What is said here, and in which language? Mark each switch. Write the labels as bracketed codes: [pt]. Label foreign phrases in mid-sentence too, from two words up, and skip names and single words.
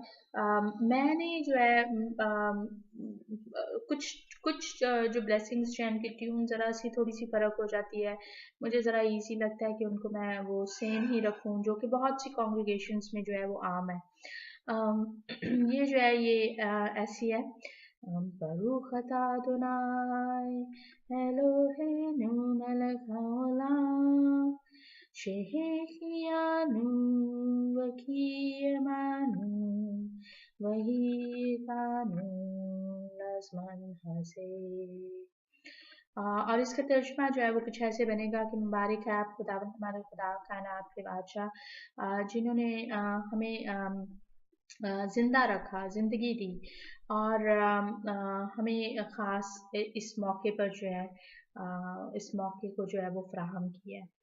[hi] मैंने जो है कुछ कुछ जो ब्लेसिंग्स जो हैं उनकी ट्यून ज़रा सी थोड़ी सी फ़र्क हो जाती है। मुझे ज़रा इजी लगता है कि उनको मैं वो सेम ही रखूं, जो कि बहुत सी कॉन्ग्रीगेशंस में जो है वो आम है। ये जो है ये ऐसी है। [he] ברוך אתה אדוני אלוהינו מלך העולם שהחיינו וקיימנו והגענו לזמן הזה। [hi] और इसका तर्जुमा जो है वो कुछ ऐसे बनेगा कि मुबारक है आप खुदावंद हमारे खुदा कायनात के बादशाह जिन्होंने हमें जिंदा रखा, जिंदगी दी और हमें ख़ास इस मौके पर जो है इस मौके को जो है वो फ्राहम किया है।